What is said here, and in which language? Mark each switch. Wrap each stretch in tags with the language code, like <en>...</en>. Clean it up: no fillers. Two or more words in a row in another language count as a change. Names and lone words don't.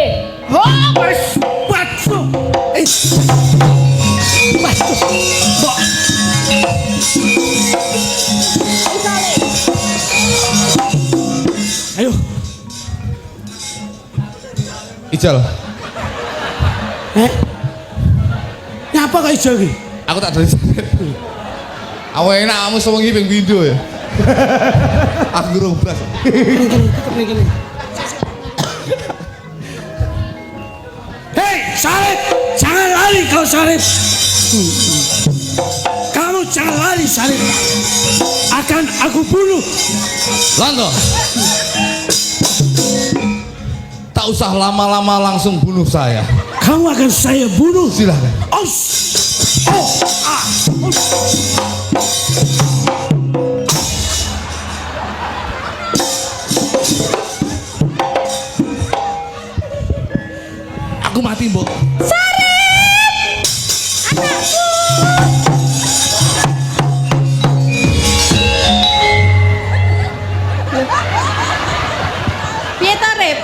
<jv>Oh, wis batu. Batu. Mbok. Ayo. Ijal. Nyapa kok ijo iki?</jv> <id>Aku tak dari sana.</id> <jv>Awak enak kamu sewengi ping pindho ya. Aku durung blas. Kene. Hei, Sarip,</jv> <id>jangan lari kau Sarip. Kamu jangan lari Sarip. Akan aku bunuh. Lando. Tak usah lama-lama langsung bunuh saya. Kamu akan saya bunuh. Silakan. Os. Oh, ah.</id> <jv>Aku mati, Mbok. Piye to, Rip?</jv>